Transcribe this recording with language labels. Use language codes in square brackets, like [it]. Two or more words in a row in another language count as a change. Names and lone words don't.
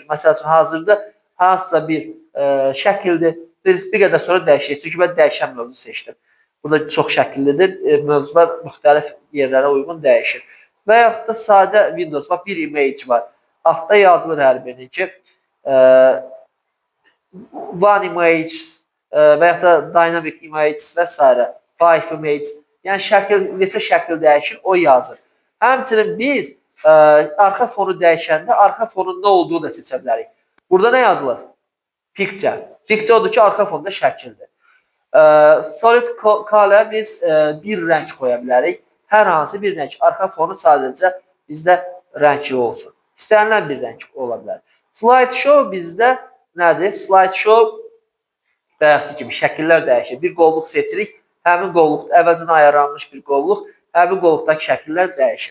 [az] Məsəl üçün, hazırda hansısa bir şəkildir, bir qədər sonra dəyişir. Çünki mən dəyişən mövzu seçdim. Burada çox şəkillidir, mövzular müxtəlif yerlərə uyğun dəyişir. Və yaxud da sadə Windows, bax, bir image var. Altda yazılır hər birini ki, [en] one image [az] və yaxud da [en] dynamic image [az] və s. [en] Five image, [az] yəni şəkil, neçə şəkil dəyişir, o yazır. Həmçinin biz arxa fonu dəyişəndə arxa fonun nə olduğunu da seçə bilərik. Burada nə yazılır? Picture. Picture odur ki, arxa fonda şəkildir. [en] Solid color [az] biz bir rəng qoya bilərik. Hər hansı bir rəng. Arxa fonu sadəcə bizdə rəngli olsun. İstənilən bir rəng ola bilər. Slideshow bizdə nədir? Slideshow bayaqki kimi şəkillər dəyişir. Bir qovluq seçirik. Həmin qovluq əvvəlcədən ayarlanmış bir qovluq. Həmin qovluqdakı şəkillər dəyişir.